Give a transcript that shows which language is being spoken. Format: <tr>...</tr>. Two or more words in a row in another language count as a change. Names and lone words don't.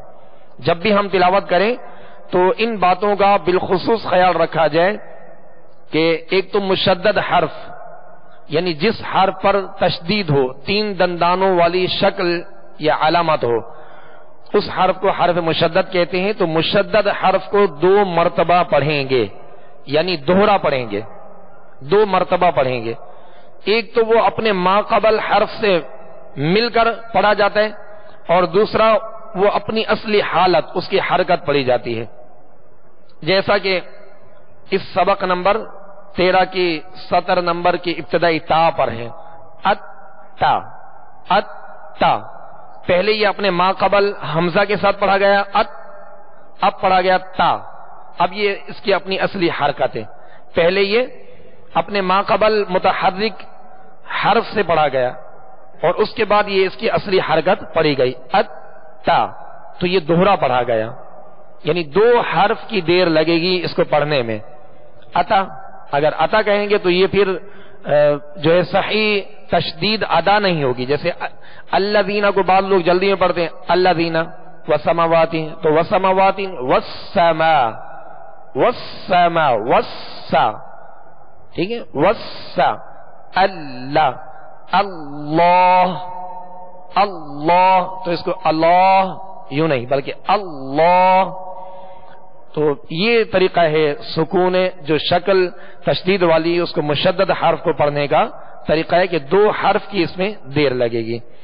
<ur>جب بھی ہم تلاوت کریں تو ان باتوں کا بالخصوص خیال رکھا جائے کہ ایک تو مشدد حرف، یعنی جس حرف پر تشدید ہو، 3 دندانوں والی شکل یا علامت ہو، اس حرف کو حرف مشدد کہتے ہیں. تو مشدد حرف کو 2 مرتبہ پڑھیں گے، یعنی دوہرا پڑھیں گے، 2 مرتبہ پڑھیں گے. ایک تو وہ اپنے ما قبل حرف سے مل کر پڑھا جاتا ہے، اور دوسرا وہ اپنی اصلی حالت، اس کی حرکت پڑھی جاتی ہے. جیسا کہ اس سبق نمبر 13 کی سطر نمبر کی ابتدائی تا پر ہے، اتا اتا. پہلے یہ اپنے ما قبل حمزہ کے ساتھ پڑھا گیا ات، اب پڑھا گیا تا. اب یہ اس کی اپنی اصلی حرکت ہے. پہلے یہ اپنے ما قبل متحرک حرف سے پڑھا گیا اور اس کے بعد یہ اس کی اصلی حرکت پڑھی گئی ات تا. تو یہ دوہرا پڑھا گیا، یعنی 2 حرف کی دیر لگے گی اس کو پڑھنے میں. اتا، اگر اتا کہیں گے تو یہ پھر جو ہے صحیح تشدید ادا نہیں ہوگی. جیسے الذین کو بعض لوگ جلدی میں پڑھتے ہیں</ur> <ar>الذین والسماوات،</ar> <ur>تو</ur> <ar>والسماوات والسماء، والسماء والسا،</ar> <ur>ٹھیک ہے، والسا، اللہ اللہ اللہ. تو اس کو اللہ یوں نہیں بلکہ اللہ. تو یہ طریقہ ہے سکون جو شکل تشدید والی، اس کو مشدد حرف کو پڑھنے کا طریقہ ہے کہ 2 حرف کی اس میں دیر لگے گی.</ur>